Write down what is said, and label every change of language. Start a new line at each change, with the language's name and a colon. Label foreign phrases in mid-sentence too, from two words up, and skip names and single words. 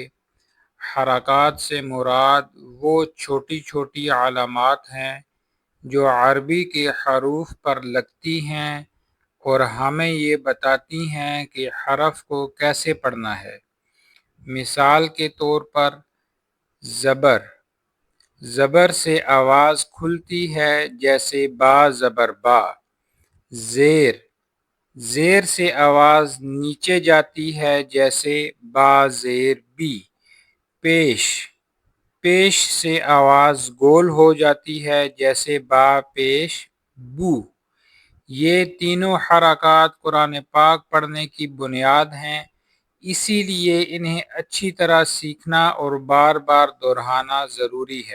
Urdu: حرکات سے مراد وہ چھوٹی چھوٹی علامات ہیں جو عربی کے حروف پر لگتی ہیں اور ہمیں یہ بتاتی ہیں کہ حرف کو کیسے پڑھنا ہے۔ مثال کے طور پر زبر، زبر سے آواز کھلتی ہے جیسے با زبر با۔ زیر، زیر سے آواز نیچے جاتی ہے جیسے با زیر بی۔ پیش، پیش سے آواز گول ہو جاتی ہے جیسے با پیش بو۔ یہ تینوں حرکات قرآن پاک پڑھنے کی بنیاد ہیں، اسی لیے انہیں اچھی طرح سیکھنا اور بار بار دہرانا ضروری ہے۔